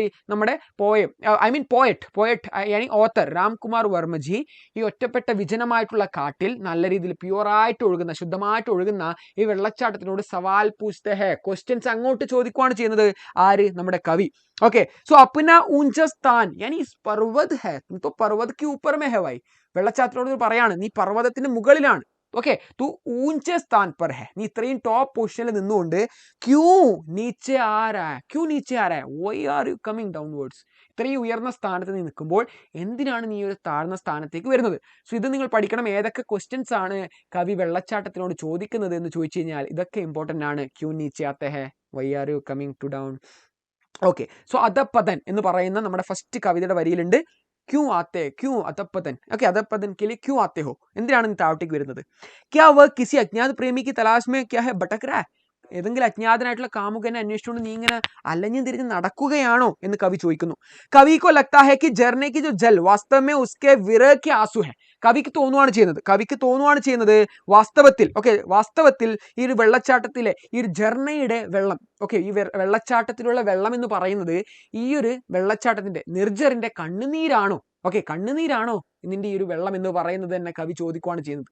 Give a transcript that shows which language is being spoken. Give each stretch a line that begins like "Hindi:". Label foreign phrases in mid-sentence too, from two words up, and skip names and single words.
Malayalam: നമ്മുടെ പോയറ്റ് യാനി ഓത്തർ രാംകുമാർ വർമ്മജി ഈ ഒറ്റപ്പെട്ട വിജനമായിട്ടുള്ള കാട്ടിൽ നല്ല രീതിയിൽ പ്യുവറായിട്ട് ഒഴുകുന്ന, ശുദ്ധമായിട്ട് ഒഴുകുന്ന ഈ വെള്ളച്ചാട്ടത്തിനോട്
Hindi: सवाल पूछते हैं,
Malayalam: ക്വസ്റ്റ്യൻസ് അങ്ങോട്ട് ചോദിക്കുകയാണ് ചെയ്യുന്നത്. ആര്? നമ്മുടെ കവി. ഓക്കെ, സോ
Hindi: अपना ऊंचा स्थान यानी पर्वत है, तो पर्वत के ऊपर में है भाई.
Malayalam: വെള്ളച്ചാട്ടത്തിനോട് പറയാണ്, നീ പർവ്വതത്തിന്റെ മുകളിലാണ്. ഓക്കെ,
Hindi: तू ऊंचे स्थान पर है,
Malayalam: നീ ഇത്രയും ടോപ്പ് പൊസിഷനിൽ നിന്നുകൊണ്ട്
Hindi: क्यों नीचे आ रहा है,
English: why are you coming downwards?
Malayalam: ഇത്രയും ഉയർന്ന സ്ഥാനത്ത് നീ നിൽക്കുമ്പോൾ എന്തിനാണ് നീ ഒരു താഴ്ന്ന സ്ഥാനത്തേക്ക് വരുന്നത്? സോ ഇത് നിങ്ങൾ പഠിക്കണം. ഏതൊക്കെ ക്വസ്റ്റ്യൻസ് ആണ് കവി വെള്ളച്ചാട്ടത്തിനോട് ചോദിക്കുന്നത് എന്ന് ചോദിച്ചു കഴിഞ്ഞാൽ ഇതൊക്കെ ഇമ്പോർട്ടന്റ് ആണ്.
Hindi: क्यों नीचे आते हैं,
English: why are you coming to down.
Malayalam: ഓക്കെ, സോ അധപ്പതൻ എന്ന് പറയുന്ന നമ്മുടെ ഫസ്റ്റ് കവിതയുടെ വരിയിലുണ്ട്
Hindi: क्यों आते, क्यों अधःपतन. ഓക്കെ, അധപ്പതൻ के लिए क्यों आते हो,
Malayalam: എന്തിനാണ് നീ താഴോട്ടേക്ക് വരുന്നത്?
Hindi: क्या वह किसी अज्ञात प्रेमी की तलाश में क्या है भटक रहा है?
Malayalam: ഏതെങ്കിലും അജ്ഞാതനായിട്ടുള്ള കാമുകനെ അന്വേഷിച്ചുകൊണ്ട് നീ ഇങ്ങനെ അലഞ്ഞു തിരിഞ്ഞ് നടക്കുകയാണോ എന്ന് കവി ചോദിക്കുന്നു.
Hindi: कवि को लगता है कि झरने की जो जल वास्तव में उसके विरह के आंसू है.
Malayalam: കവിക്ക് തോന്നുവാണ് ചെയ്യുന്നത് വാസ്തവത്തിൽ ഈ ഒരു വെള്ളച്ചാട്ടത്തിലെ ഈ ഒരു ജർണയുടെ വെള്ളം, ഈ വെള്ളച്ചാട്ടത്തിലുള്ള വെള്ളം എന്ന് പറയുന്നത് ഈ ഒരു വെള്ളച്ചാട്ടത്തിന്റെ നിർജറിന്റെ കണ്ണുനീരാണോ, കണ്ണുനീരാണോ ഇതിന്റെ ഈ ഒരു വെള്ളം എന്ന് പറയുന്നത് തന്നെ കവി ചോദിക്കുവാണ് ചെയ്യുന്നത്.